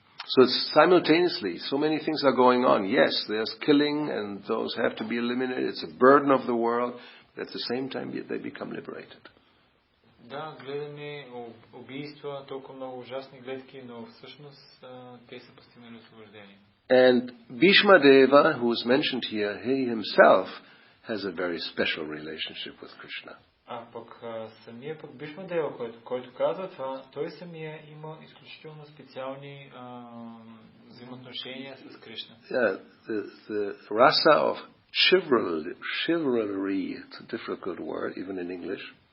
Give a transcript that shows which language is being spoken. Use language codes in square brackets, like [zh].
[en] So it's simultaneously, so many things are going on. Yes, there's killing and those have to be eliminated. It's a burden of the world. But at the same time, they become liberated. [bg] Да, гледаме убийства, толкова много ужасни гледки, но всъщност те са постигнали освобождение. [en] And Bhishmadeva, who is mentioned here, he himself has a very special relationship with Krishna. [bg] А пък самия пък Бишмадева, който казва това, той самия има изключително специални взаимоотношения с Кришна. [en] Yeah, the rasa of chivalry, it's a difficult word even in English.